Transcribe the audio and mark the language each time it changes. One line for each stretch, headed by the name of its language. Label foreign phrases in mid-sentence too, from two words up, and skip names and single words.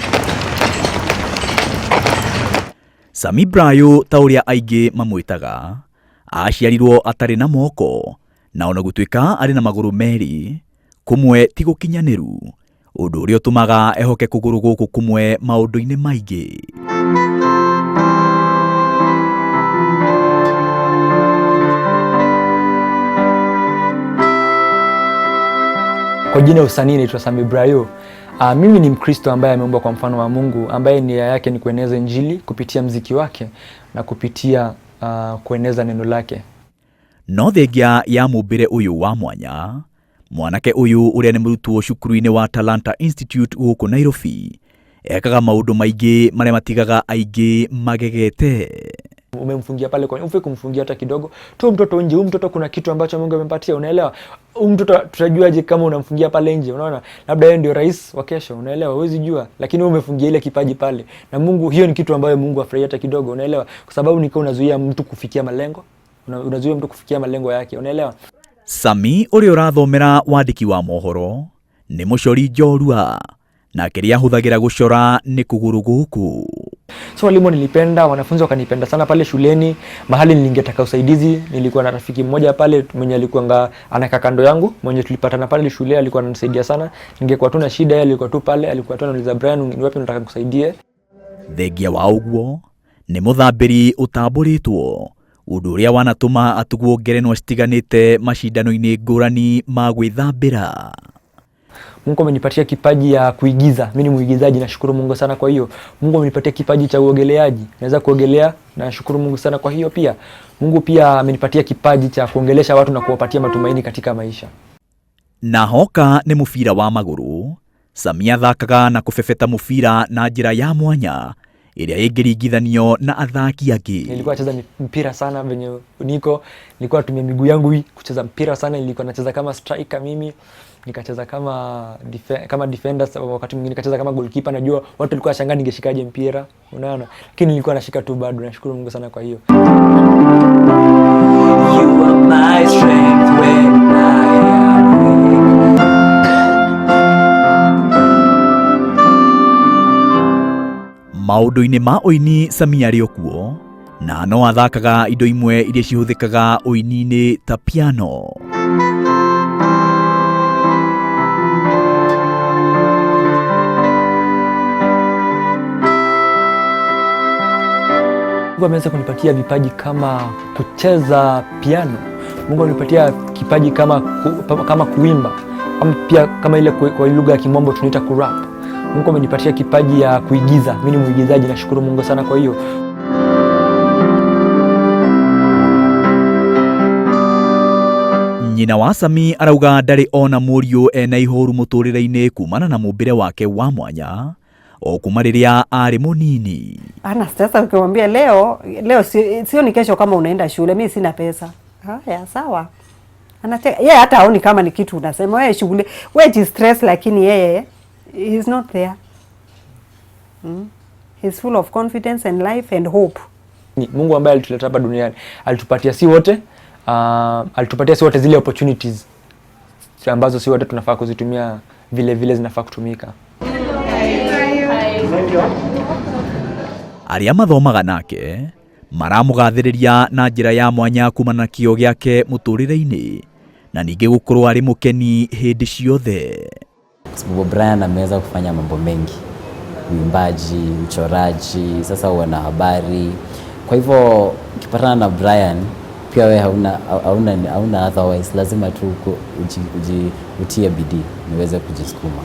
Kikuyu: Sami Brian ta ũrĩa aingĩ mamwĩtaga aciarirwo atarĩ na moko na ona gũtuĩka arĩ na magũrũ merĩ kumwe ti gũkinyanĩru, ũndũ ũrĩa ũtũmaga ehoke kũgũrũ gũkũ kumwe maũndũ-inĩ maingĩ.
Swahili: Kwa jina usanii naitwa Sami Brian. Mimi ni Mkristo ambaye ameumbwa kwa mfano wa Mungu, ambaye nia yake ni kueneza Injili kupitia muziki wake na kupitia kueneza neno lake.
Kikuyu: No thengia ya mũmbĩre ũyũ wa mwanya, mwanake ũyũ ũrĩa nĩ mũrutwo cukuru-inĩ wa Talanta Institute gũkũ Nairobi, ekaga maũndũ maingĩ marĩa matigaga aingĩ magegete.
Swahili: Umemfungia pale kwa ufike kumfungia hata kidogo tu mtoto nje. Huyu mtoto kuna kitu ambacho Mungu amempatia, unaelewa? Huyu mtoto tutajuaje kama unamfungia pale nje? Unaona, labda yeye ndio rais wa kesho, unaelewa? Huwezi jua, lakini wewe umefungia ile kipaji pale na Mungu. Hiyo ni kitu ambayo Mungu afurahia hata kidogo, unaelewa? Kwa sababu niko unazuia mtu kufikia malengo, unazuia mtu kufikia malengo yake, unaelewa?
Kikuyu: Sami ũrĩa ũrathomera wandiki wa mohoro nĩ mũcori njorua na kĩrĩa ahũthagĩra gũcora nĩ kũgũrũ gũkũ.
Swahili: So walimu nilipenda, wanafunzi wakanipenda sana pale shuleni. Mahali ningetaka usaidizi, nilikuwa na rafiki mmoja pale mwenye alikuwa anakaa kando yangu, mwenye tulipatana pale shule, alikuwa ananisaidia sana. Ningekuwa tu na shida, yeye alikuwa tu pale, alikuwa tu ananiuliza, Brian, ni wapi nataka kusaidie?
Kikuyu: Thengia wa ũguo nĩ mũthambĩri ũtambũrĩtwo, ũndũ ũrĩa wanatũma atugwo ngerenwa citiganĩte macindano-inĩ ngũrani ma gwĩthambĩra.
Swahili: Mungu amenipatia kipaji ya kuigiza. Mimi ni muigizaji, nashukuru Mungu sana kwa hiyo. Mungu amenipatia kipaji cha uogeleaji. Naweza kuogelea, na nashukuru Mungu sana kwa hiyo pia. Mungu pia amenipatia kipaji cha kuongelesha watu na kuwapatia matumaini katika maisha.
Kikuyu: Na hoka nĩ mũbira wa magũrũ, Sami athakaga na kũbebeta mũbira na njĩra ya mwanya ĩrĩa ĩngĩringithanio na athaki angĩ.
Swahili: Nilikuwa nacheza mpira sana venye nilikuwa natumia miguu yangu kucheza mpira sana. Nilikuwa nacheza kama striker mimi, nikacheza kama defender, wakati mwingine nikacheza kama goalkeeper. Najua watu walikuwa washangaa ningeshikaje mpira, unaona, lakini nilikuwa nashika tu bado. Nashukuru Mungu sana kwa hiyo.
English: You are my strength when I am weak.
Kikuyu: Maũndũ-inĩ ma ũini Sami arĩ okuo, na no athakaga indo imwe iria cihũthĩkaga ũini-inĩ ta piano.
Swahili: Mungu ameweza kunipatia vipaji kama kucheza piano. Mungu amenipatia kipaji kama kuimba, ama pia kama ile kwa lugha ya Kimombo tunaita kurap. Mungu amenipatia kipaji ya kuigiza. Mimi ni muigizaji, nashukuru Mungu sana kwa hiyo.
Kikuyu: Nyina wa Sami arauga ndarĩ ona mũriũ ena ihoru mũtũrĩre-inĩ kumana na mũmbĩre wake wa mwanya o kuma rĩrĩa arĩ mũnini.
Swahili: Ana sasa ukimwambia leo sio ni kesho kama unaenda shule, mimi sina pesa. Haya sawa. Anacheka. Yeye hata haoni kama ni kitu unasema wewe shughuli. Wewe stress, lakini yeye
English: is not there. He's full of confidence and life and hope.
Swahili: Mungu ambaye alituleta hapa duniani alitupatia si wote zile opportunities ambazo si wote tunafaa kuzitumia vile zinafaa kutumika.
Kikuyu: Arĩa mathomaga nake maramũgathĩrĩria na njĩra ya mwanya kumana na kĩo gĩake mũtũrĩre-inĩ na ningĩ gũkorwo arĩ mũkeni hĩndĩ ciothe.
Swahili: Sababu Brian ameweza kufanya mambo mengi, uimbaji, uchoraji, sasa wana habari. Kwa hivyo ukipatana na Brian pia wewe hauna otherwise, lazima tu utie bidii niweze kujisukuma.